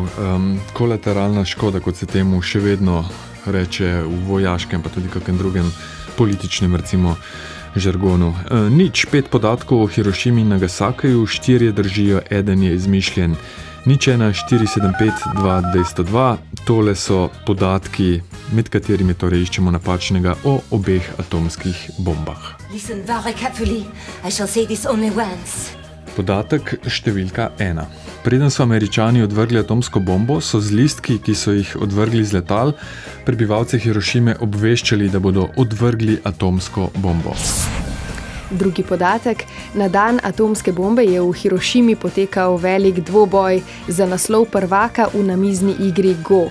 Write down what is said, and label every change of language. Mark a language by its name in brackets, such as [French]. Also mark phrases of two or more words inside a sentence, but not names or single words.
[Slovenian] Kolateralna škoda, kot se temu še vedno reče v vojaškem, pa tudi kakem drugem političnem, recimo, žargonu. 5 podatkov o Hirošimi in Nagasakiju, 4 držijo, 1 je izmišljen. 0,1475202, tole so podatki, med katerimi torej iščemo napačnega o obeh atomskih bombah. [English] Listen very carefully. I shall say this only once. [Slovenian] Podatek številka 1. Preden so Američani odvrgli atomsko bombo, so z listki, ki so jih odvrgli z letal, prebivalce Hirošime obveščali, da bodo odvrgli atomsko bombo. Drugi podatek. Na dan atomske bombe je v Hirošimi potekal velik dvoboj za naslov prvaka v namizni igri Go.